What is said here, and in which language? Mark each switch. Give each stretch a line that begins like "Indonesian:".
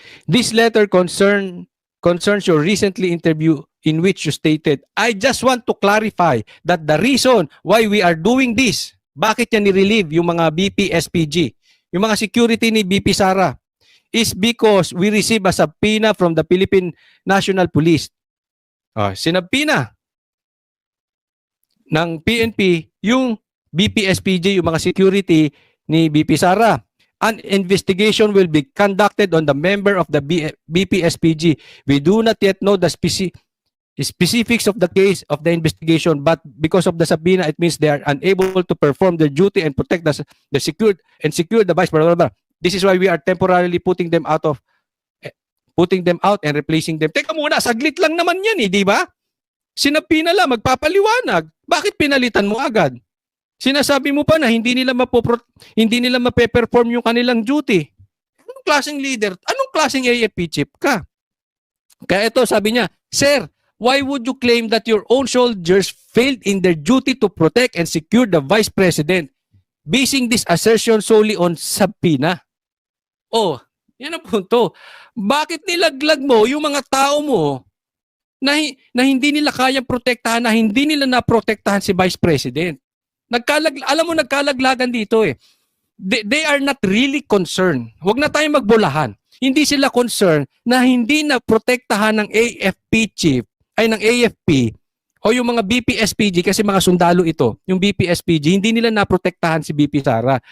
English: This letter concerns your recently interview in which you stated, I just want to clarify that the reason why we are doing this,
Filipino: bakit niya ni-relieve yung mga BP SPG, yung mga security ni BP Sara,
English: is because we receive a subpoena from the Philippine National Police.
Filipino: Sinabpina ng PNP yung BP-SPG, yung mga security ni BP Sara.
English: An investigation will be conducted on the member of the BP-SPG. We do not yet know the specifics of the case of the investigation, but because of the subpoena, it means they are unable to perform their duty and protect the secure the vice. Blah, blah, blah. This is why we are temporarily putting them out and replacing them.
Filipino: Teka muna, saglit lang naman yan di ba? Sinabpina lang, magpapaliwanag. Bakit pinalitan mo agad? Sinasabi mo pa na hindi nila mape-perform yung kanilang duty. Anong klaseng leader? Anong klaseng AFP chief ka? Kaya ito, sabi niya,
English: Sir, why would you claim that your own soldiers failed in their duty to protect and secure the Vice President, basing this assertion solely on subpoena?
Filipino: Yan ang punto. Bakit nilaglag mo yung mga tao mo na hindi nila kayang protektahan, na hindi nila naprotektahan si Vice President. Alam mo, nagkalaglagan dito eh.
English: They are not really concerned.
Filipino: Huwag na tayong magbulahan. Hindi sila concerned na hindi na protektahan ng AFP chief, ay ng AFP, o yung mga BPSPG, kasi mga sundalo ito, yung BPSPG, hindi nila naprotektahan si BP Sara.